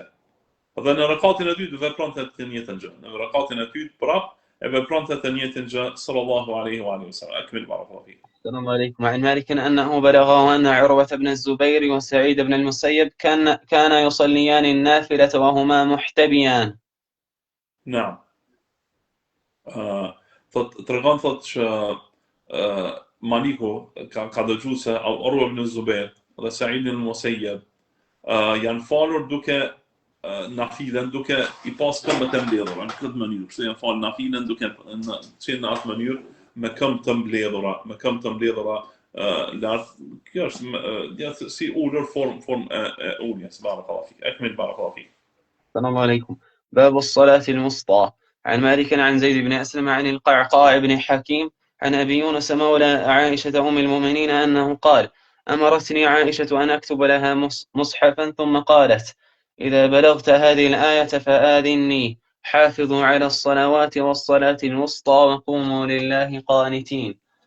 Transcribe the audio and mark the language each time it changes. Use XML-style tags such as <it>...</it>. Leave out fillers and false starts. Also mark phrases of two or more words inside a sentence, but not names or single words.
<sq>Dhe në rakatin e dytë vepronte të njëjtën gjë. Në rakatin e dytë prap e vepronte të njëjtën gjë</sq> <ar>صلى الله عليه وسلم. أكمل بارك الله فيك. السلام عليكم. عن مالك أنه بلغه أن عروة بن الزبير وسعيد بن المسيب كان يصليان النافلة وهما محتبيان. نعم.</ar> <sq>Tregon thot që Maliku ka dëgjuar se Urwa ibn Zubair dhe Sa'id ibn Musayyab janë falur duke nafilen, duke I pas këmbët e mbledhura në këtë mënyrë. Kështu janë falur nafilen duke qenë në atë mënyrë me këmbë të mbledhura lart. Kjo është si ulur form e uljes.</sq> <ar>بارك الله فيك. أكمل بارك الله فيك. السلام عليكم. باب الصلاة الوسطى. عن مالك عن زيد بن أسلم عن القعقاع بن حكيم عن أبي يونس مولى عائشة أم المؤمنين أنه قال: أمرتني عائشة أن أكتب لها مصحفا، ثم قالت: إذا بلغت هذه الآية فآذني، حافظوا على الصلوات والصلاة الوسطى وقوموا لله قانتين.</ar>